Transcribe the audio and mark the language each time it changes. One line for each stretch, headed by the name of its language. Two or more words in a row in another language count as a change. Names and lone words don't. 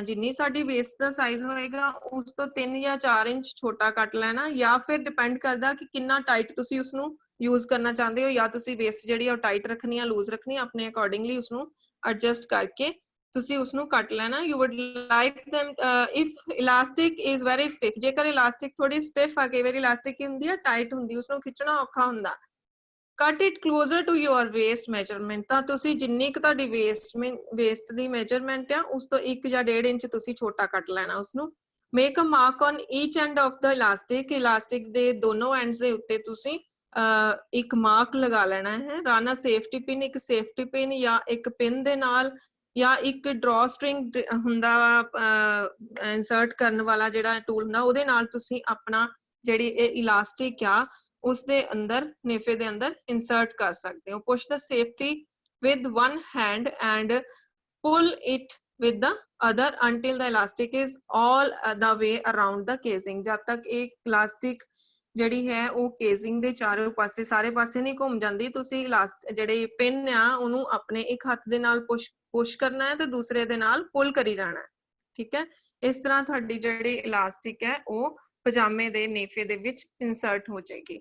Punjabi: ਜਿੰਨੀ ਸਾਡੀ ਵੇਸਟ ਦਾ ਸਾਈਜ਼ ਹੋਏਗਾ ਉਸ ਤੋਂ 3 ਜਾਂ 4 ਇੰਚ ਛੋਟਾ ਕੱਟ ਲੈਣਾ, ਜਾਂ ਫਿਰ ਡਿਪੈਂਡ ਕਰਦਾ ਕਿ ਕਿੰਨਾ ਟਾਈਟ ਤੁਸੀਂ ਉਸਨੂੰ ਯੂਜ਼ ਕਰਨਾ ਚਾਹੁੰਦੇ ਹੋ, ਜਾਂ ਤੁਸੀਂ ਵੇਸਟ ਜਿਹੜੀ ਉਹ ਟਾਈਟ ਰੱਖਣੀ ਆ ਲੂਜ਼ ਰੱਖਣੀ ਆ, ਆਪਣੇ ਅਕੋਰਡਿੰਗਲੀ ਉਸਨੂੰ ਐਡਜਸਟ ਕਰਕੇ ਤੁਸੀਂ ਉਸਨੂੰ ਕੱਟ ਲੈਣਾ।
English: you would like them if elastic is very stiff,
Punjabi: ਜੇਕਰ ਇਲਾਸਟਿਕ ਥੋੜੀ ਸਟਿਫ ਆ, ਕਈ ਵਾਰੀ ਇਲਾਸਟਿਕ ਹੁੰਦੀ ਆ ਟਾਈਟ ਹੁੰਦੀ, ਉਸਨੂੰ ਖਿੱਚਣਾ ਔਖਾ ਹੁੰਦਾ।
English: cut it closer to your waist measurement,
Punjabi: ਤਾਂ ਤੁਸੀਂ ਜਿੰਨੀ ਕੁ ਤੁਹਾਡੀ ਵੇਸਟ ਦੀ ਮੈਜਰਮੈਂਟ ਆ ਉਸ ਤੋਂ 1 ਜਾਂ 1.5 ਇੰਚ ਤੁਸੀਂ ਛੋਟਾ ਕੱਟ ਲੈਣਾ ਉਸਨੂੰ।
English: make a mark on each end of the elastic,
Punjabi: ਇਲਾਸਟਿਕ ਦੇ ਦੋਨੋਂ ਐਂਡਸ ਦੇ ਉੱਤੇ ਤੁਸੀਂ ਇੱਕ ਮਾਰਕ ਲਗਾ ਲੈਣਾ ਹੈ।
English: run a safety pin,
Punjabi: ਇੱਕ
English: safety pin
Punjabi: ਜਾਂ ਇੱਕ ਪਿਨ ਦੇ ਨਾਲ, ਜਾਂ ਇੱਕ ਡਰਾ ਸਟ੍ਰਿੰਗ ਹੁੰਦਾ ਇਨਸਰਟ ਕਰਨ ਵਾਲਾ ਜਿਹੜਾ ਟੂਲ ਹੁੰਦਾ ਉਹਦੇ ਨਾਲ ਤੁਸੀਂ ਆਪਣਾ ਜਿਹੜੀ ਇਹ ਇਲਾਸਟਿਕ ਆ ਉਸਦੇ ਅੰਦਰ ਨੇਫੇ ਦੇ ਅੰਦਰ ਇਨਸਰਟ ਕਰ ਸਕਦੇ ਹੋ।
English: push the safety with one hand and pull it with the other until the elastic is all the way around the casing।
Punjabi: ਜਦ ਤੱਕ ਇਹ ਇਲਾਸਟਿਕ ਜਿਹੜੀ ਹੈ ਉਹ ਕੇਸਿੰਗ ਦੇ ਚਾਰੋਂ ਪਾਸੇ ਸਾਰੇ ਪਾਸੇ ਨਹੀਂ ਘੁੰਮ ਜਾਂਦੀ, ਤੁਸੀਂ ਜਿਹੜੇ ਪਿਨ ਆ ਉਹਨੂੰ ਆਪਣੇ ਇੱਕ ਹੱਥ ਦੇ ਨਾਲ ਪੁਸ਼ ਕਰਨਾ ਹੈ ਤੇ ਦੂਸਰੇ ਦੇ ਨਾਲ ਪੁੱਲ ਕਰੀ ਜਾਣਾ ਹੈ। ਠੀਕ ਹੈ। ਇਸ ਤਰ੍ਹਾਂ ਤੁਹਾਡੀ ਜਿਹੜੀ ਇਲਾਸਟਿਕ ਹੈ ਉਹ ਪਜਾਮੇ ਦੇ ਨੇਫੇ ਦੇ ਵਿੱਚ ਇਨਸਰਟ ਹੋ ਜਾਏਗੀ।